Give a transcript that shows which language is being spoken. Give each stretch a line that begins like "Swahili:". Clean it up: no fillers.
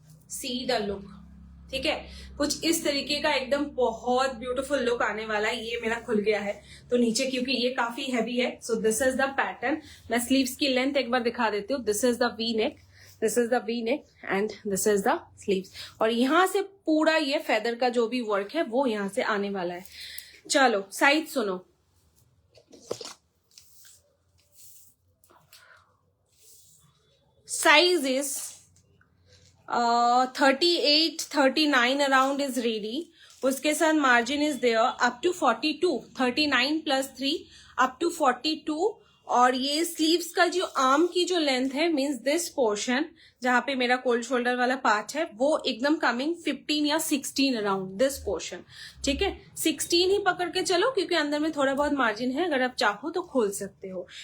English: see the look,
Hindi: ठीक है, कुछ इस तरीके का एकदम बहुत ब्यूटीफुल लुक आने वाला है। ये मेरा खुल गया है तो नीचे, क्योंकि ये काफी हैवी है।
English: So this is the pattern.
Hindi: मैं स्लीव्स की लेंथ एक बार दिखा देती हूँ।
English: this is the V neck, this is the V neck and this is the sleeves,
Hindi: और यहां से पूरा ये फेदर का जो भी वर्क है वो यहां से आने वाला है। चलो साइज सुनो,
English: size is 38, 39 around is ready.
Hindi: उसके साथ
English: margin is there up to 42, 39 plus 3 up to 42।
Hindi: और ये स्लीव्स का जो आर्म की जो लेंथ है, मींस दिस पोर्शन जहां पे मेरा कोल्ड शोल्डर वाला पार्ट है, वो एकदम कमिंग 15 या 16 अराउंड दिस पोर्शन, ठीक है। 16 ही पकड़ के चलो, क्योंकि अंदर में थोड़ा बहुत मार्जिन है, अगर आप चाहो तो खोल सकते हो।